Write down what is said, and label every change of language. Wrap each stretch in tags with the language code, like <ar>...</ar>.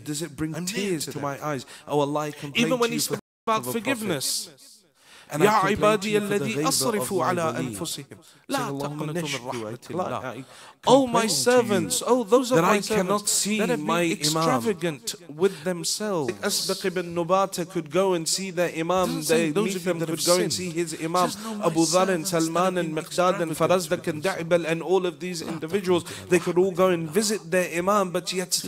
<en>Does it bring tears to my eyes? Oh Allah, I complain even when to he you speaks about forgiveness.</en> <ar>يا عبادي الذي أسرفوا على أنفسهم لا تقنطوا من رحمة الله.</ar> <en>Oh my servants, oh those of my servants that have been extravagant with themselves. Asbaq ibn Nubata could go and see their Imam. They meet them could go and see his Imam. Abu Dhar and Salman and Miqdad and Farazdak and Da'ibal and all of these individuals, they could all go and visit their Imam, but yet</en>